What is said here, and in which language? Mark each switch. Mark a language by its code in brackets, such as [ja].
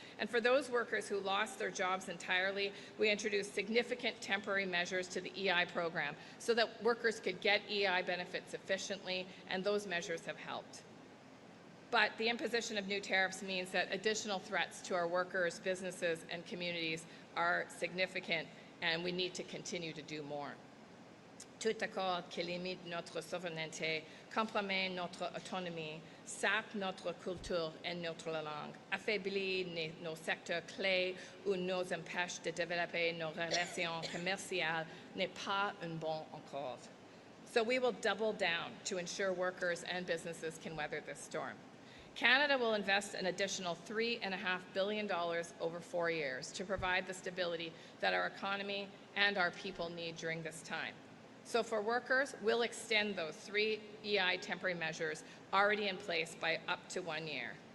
[en] And for those workers who lost their jobs entirely, we introduced significant temporary measures to the EI program so that workers could get EI benefits efficiently, and those measures have helped. But the imposition of new tariffs means that additional threats to our workers, businesses, and communities are significant, and we need to continue to do more. [fr] Tout accord qui limite notre souveraineté, compromet notre autonomie, sape notre culture et notre langue, affaiblit nos secteurs clés ou nous empêche de développer nos relations commerciales n'est pas un bon accord. [en] So we will double down to ensure workers and businesses can weather this storm. Canada will invest an additional $3.5 billion over 4 years to provide the stability that our economy and our people need during this time. So for workers, we'll extend those 3 EI temporary measures already in place by up to 1 year.